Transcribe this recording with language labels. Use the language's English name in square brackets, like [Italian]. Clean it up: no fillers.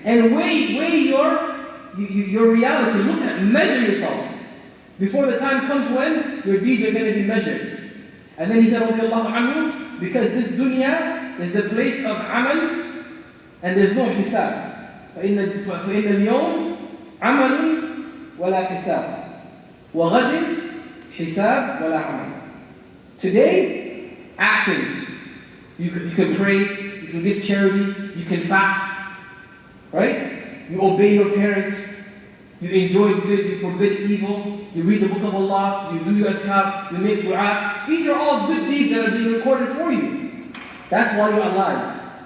[English] And weigh your reality. Look at, measure yourself before the time comes when your deeds are going to be measured. And then he said, radiallahu anhu, because this dunya is the place of amal, and there's no hisab. [Arabic] فإن اليوم عمل ولا حساب وغد حساب ولا عمل. [English] Today, actions. You can pray, you can give charity, you can fast, right? You obey your parents, you enjoy good, you forbid evil, you read the book of Allah, you do your adhkar, you make dua. These are all good deeds that are being recorded for you. That's why you're alive.